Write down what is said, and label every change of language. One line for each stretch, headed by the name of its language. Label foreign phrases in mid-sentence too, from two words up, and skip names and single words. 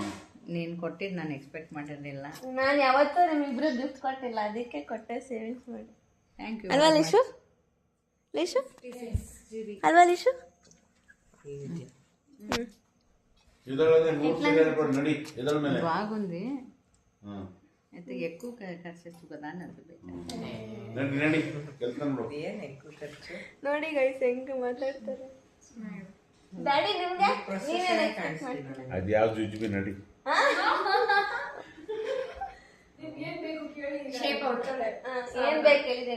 Kannada: ನೀನು ಕೊಟ್ಟಿದ್ದು ನಾನು ಎಕ್ಸ್ಪೆಕ್ಟ್ ಮಾಡಿರಲಿಲ್ಲ. ನಾನು ಯಾವತ್ತೂ ನಿಮ್ಮಿಬ್ರು ಗಿಫ್ಟ್ ಕೊಟ್ಟಿಲ್ಲ, ಅದಕ್ಕೆ ಕೊಟ್ಟೆ, ಸೇವಿಂಗ್ಸ್ ಮಾಡಿ.
English: thank you
Kannada: ಅಲ್ವಾ ಲಿಶು ಅಲ್ವಾ ಲಿಶು? ಇದೊಳಗೆ 3 ಸಲ ಹೇಳ್ಕೊಡು ನಡಿ ಇದಳ ಮೇಲೆ
Telugu: బాగుంది ಹ್ಮ್ అయితే ఎక్కువ ఖర్చు చేస్తు కదా అని
Kannada: ನಡಿ ನಡಿ ಕೆಲಸ ಮಾಡು ನೋಡಿ ಗೈಸ್ ಹೆಂಗೆ ಮಾತಾಡ್ತಾರೆ. ಡ್ಯಾಡಿ ನಿಮ್ಗೆ ನೀವೇನು ಎಕ್ಸ್ಪೆಕ್ಟ್ ಮಾಡ್ತೀರಾ? ಅದು ಯಾವ್ದು ಜುಜುಬಿ ನಡಿ
English: shape out.
Kannada: ಏನ್ ಬೇಕು ಹೇಳಿದ್ದೇನೆ.